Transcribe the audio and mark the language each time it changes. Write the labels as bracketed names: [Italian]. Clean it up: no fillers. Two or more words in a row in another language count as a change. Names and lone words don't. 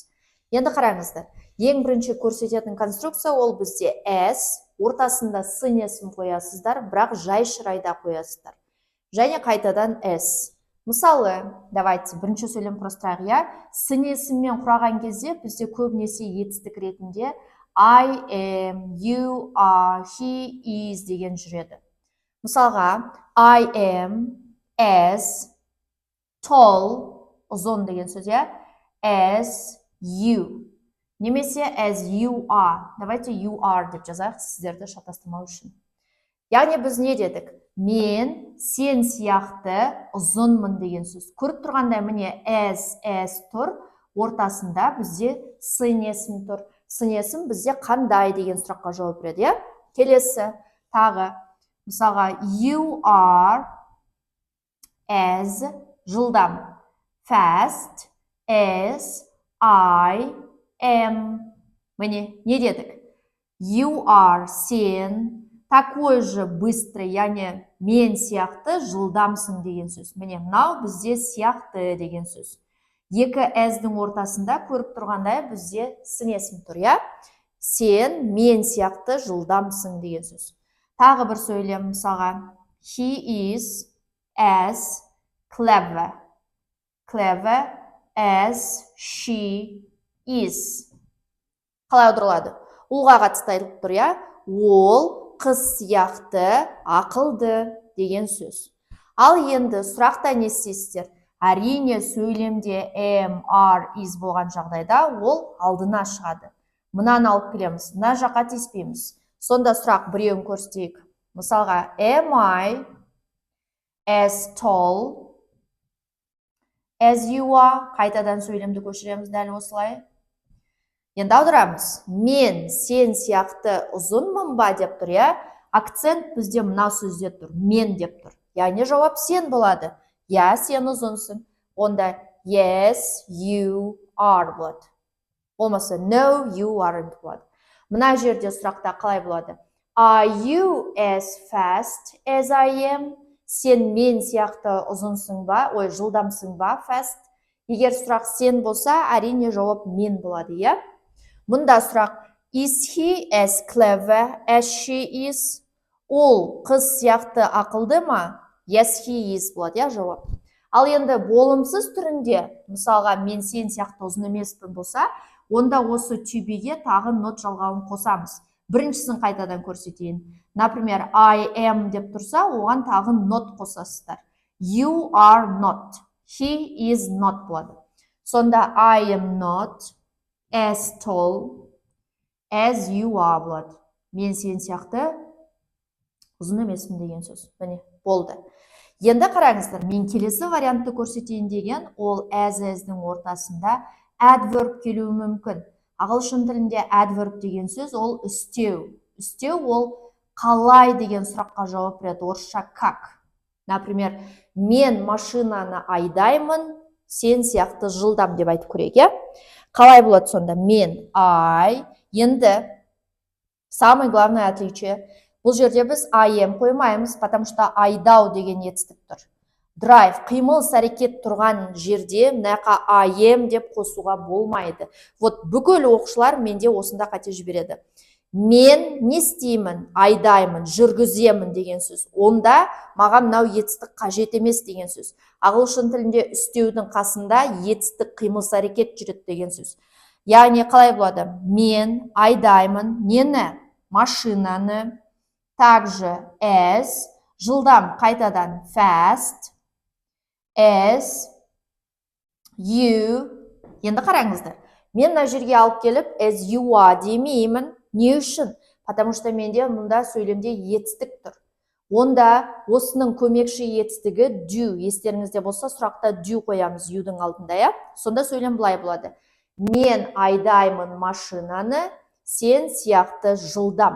[Kazakh] Енді қараңыздар, ең бірінші көрсететін конструкция ол бізде S, ортасында сын есім қоясыздар, бірақ жай шырайда қоясыздар. Және қайтадан S. Мысалы, давайте бірінші сөйлем құрастырайық, иә? Сын есіммен құраған кезде бізде көбінесе етістік ретінде [English] I am, you are, he is [Kazakh] деген жүреді. Мысалға, [English] I am as tall, [Kazakh] ұзын деген сөз, иә? [English] As you. Немесе as you are. [Kazakh] Давайте [English] you are [Kazakh] деп жазайық, сіздерді шатастырмау үшін. Яғни біз не дедік? Мен сен сияқты ұзынмын деген сөз. Көріп тұрғандай міне as тұр, ортасында бізде сын есім тұр. Сын есім бізде қандай деген сұраққа жауап береді, иә? Келесі тағы. Мысалға, [English] you are as жылдам. Fast as I am. [Kazakh] Міне, не дедік? [English] You are [Kazakh] сен [Russian] такой же быстрый, [Kazakh] яғни мен сияқты жылдамсың деген сөз. Міне, мынау бізде сияқты деген сөз. Екі as-дің ортасында көріп тұрғандай бізде сын есім тұр, иә? Сен мен сияқты жылдамсың деген сөз. Тағы бір сөйлем, мысалға, [English] he is as clever. Clever as she is. [Kazakh] Қалай аударылады? Ұлға қатысты айтылып тұр, иә? Ол қыз сияқты ақылды деген сөз. Ал енді сұрақта не істейсіздер? Әрине сөйлемде [English] am, are, is [Kazakh] болған жағдайда ол алдына шығады. Мынаны алып келеміз, мына жаққа тиіспейміз. Сонда сұрақ біреуін көрсетейік. Мысалға, [English] am I as tall as you are? [Kazakh] Қайтадан сөйлемді көшіреміз дәл осылай. Енді аударамыз. Мен сен сияқты ұзынмын ба деп тұр, иә? Акцент бізде мына сөзде тұр. Мен деп тұр. Яғни жауап сен болады. Я, сен ұзынсың. Онда [English] yes, you are [Kazakh] болады. Болмаса [English] no, you aren't [Kazakh] болады. Мына жерде сұрақта қалай болады? [English] Are you as fast as I am? [Kazakh] Сен мен сияқты ұзынсың ба? Ой, жылдамсың ба? Fast. Егер сұрақ сен болса, әрине жауап мен болады, иә? Мұнда сұрақ, [English] is he as clever as she is? [Kazakh] Ол қыз сияқты ақылды ма? [English] Yes, he is [Kazakh] болады, иә, жауап. Ал енді болымсыз түрінде, мысалға, мен сен сияқты ұзын емеспін болса, онда осы түйбеге тағы not жалғауын қосамыз. Біріншісін қайтадан көрсетейін. Например, [English] I am [Kazakh] деп тұрса, оған тағы not қосасыздар. [English] You are not. He is not болады. Сонда I am not as tall as you are болады. [Kazakh] Мен сен сияқты ұзын емеспін деген сөз. Міне, болды. Енді қараңыздар, мен келесі вариантты көрсетейін деген, ол as-дің ортасында adverb келуі мүмкін. Ағылшын тілінде adverb деген сөз ол істеу. Істеу ол қалай деген сұраққа жауап береді, орысша как. Например, мен машинаны айдаймын, сен сияқты жылдам деп айтып көрейік, иә? Қалай болады сонда? Мен, I. Енді [Russian] самый главное отличие. [Kazakh] Бұл жерде біз [English] I am [Kazakh] қоймаймыз, [Russian] потому что [Kazakh] айдау деген етістік тұр. Drive, қимыл әрекет тұрған жерде мынақа [English] I am [Kazakh] деп қосуға болмайды. Вот бүкіл оқушылар менде осында қате жібереді. Мен не істеймін, айдаймын, жүргіземін деген сөз. Онда маған мынау етістік қажет емес деген сөз. Ағылшын тілінде істеудің қасында етістік қимыл әрекет жүреді деген сөз. Яғни қалай болады? Мен айдаймын, нені? Машинаны. Также as, жылдам қайтадан fast, [English] as you. [Kazakh] Енді қараңыздар. Мен мына жерге алып келіп [English] as you are [Kazakh] демеймін. Не үшін? [Russian] Потому что [Kazakh] менде мұнда сөйлемде етістік тұр. Онда осының көмекші етістігі do. Естеріңізде болса, сұрақта do қоямыз you'дің алдында, иә? Сонда сөйлем былай болады. Мен айдаймын машинаны, сен сияқты жылдам.